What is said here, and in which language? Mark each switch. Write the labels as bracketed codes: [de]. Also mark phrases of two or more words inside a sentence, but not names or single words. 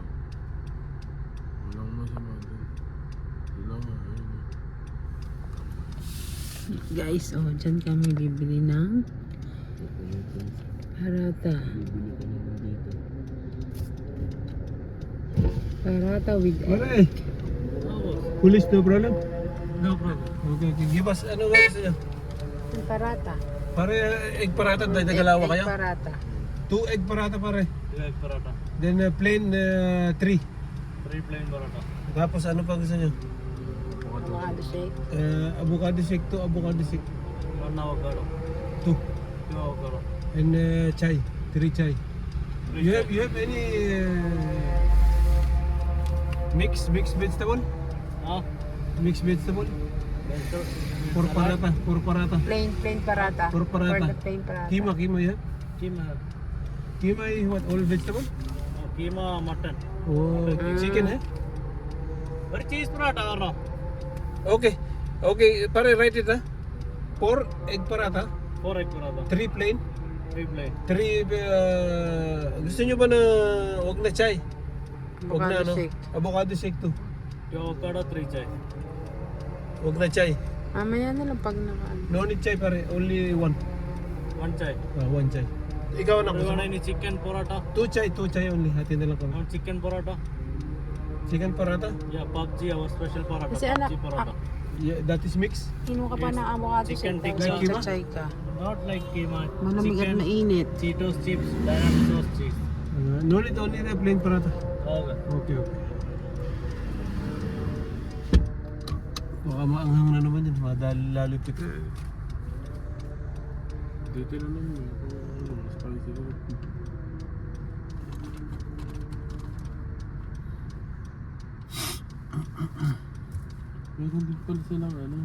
[tl] Walang masama din. Sila nga, ayun. Guys, oh, dyan kami bibili ng parata. Bibili ka naman dito. [en] Parata with egg. [tl] Pare! Pulis, [en] no problem? No problem. Okay, okay. Give us, [tl] ano nga gusto niya? Yung parata. Pare, [en] egg parata, [tl] dahil nagalawa [en] Egg [tl] kayo? [en] parata. 2 egg parata pare. Egg paratha. Then plain 3. 3 plain paratha. [tl] Tapos ano pa gusto niyo? [en] Avocado shake. Avocado shake, 2 avocado shake. 1 avocado. 2. 2 avocado. And chai, 3 chai. You have any mixed vegetable? Ah, Mixed vegetable? vegetable. For parata, for parata. Plain parata. For parata. the plain parata. Kima you have? Keema. Kima is what, all vegetable? Keema mutton. Oh, chicken eh? Or cheese paratha or no? Okay, okay, pare write it ha. 4 egg parata, 4 egg paratha. 3 plain, 3 plain. [tl] 3 gusto nyo ba na wag na chai? Wag na [en] Avocado [tl] ano? [en] shake. Avocado shake 2. 2 avocado, 3 chai. [tl] Wag na chai. Mamaya na lang pag nakaano. [en] No need chai pare, only 1. 1 chai. 1 chai. [tl] Ikaw na [en] Do you [tl] gusto [en] want [tl] mo? [en] any chicken paratha? 2 chai only. [tl] Hati na lang kami. [en] Want chicken paratha? Chicken parata? Yeah, PUBG, our special paratha. [tl] Kasi anak, [en] PUBG paratha. Yeah, that is mixed. [tl] Kinuha ka pa [en] Yes. [tl] ng avocado [en] Chicken shake. tikka. [tl] Tapos [en] Like [tl] magsa-chai ka. [en] Not like keema. [tl] Malamig at [en] Chicken, [tl] mainit. [en] Cheetos chips, dynamic sauce cheese. No need only the plain parata. Okay. Okay, okay. [tl] Baka maanghang na naman yun. Madali lalipit. Dito na naman eh. Kung ano, spicy ko. Meron din pala silang ano,